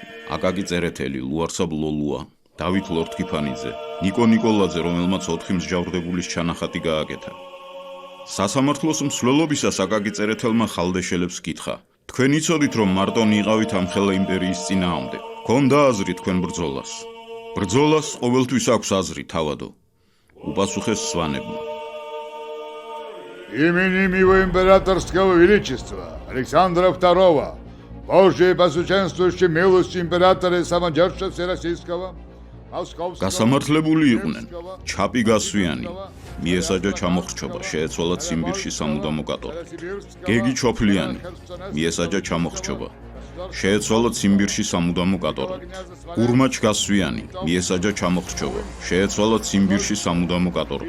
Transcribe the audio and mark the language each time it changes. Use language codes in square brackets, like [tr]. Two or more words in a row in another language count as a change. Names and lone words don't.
[ka] აკაკი წერეთელი, ლუარსაბ ლოლუა, დავით ლორთქიფანიძე, ნიკო ნიკოლაძე, რომელმაც 4 მსჯავრდებულის ჩანახატი გააკეთა. სასამართლოს მსვლელობისას აკაკი წერეთელმა ხალდეშელებს კითხა: თქვენ იცოდით, რომ მარტონი იყავით ამხელა იმპერიის წინააღმდეგ? გქონდა აზრი თქვენ ბრძოლას? ბრძოლას ყოველთვის აქვს აზრი, თავადო. უპასუხეს სვანებმა. [ru] Именем его императорского величества Александра II, Божьей посуществующей милостью императора и самодержца Всероссийского, [ka] გასამართლებული იყვნენ. ჩაპი გასვიანი, მიესაჯა ჩამოხრჩობა, შეეცვალა ციმბირში სამუდამო კატორღით. გეგი ჩოფლიანი, მიესაჯა ჩამოხრჩობა, შეეცვალა ციმბირში სამუდამო კატორღით. გურმაჩ გასვიანი, მიესაჯა ჩამოხრჩობა, შეეცვალა ციმბირში სამუდამო კატორღით.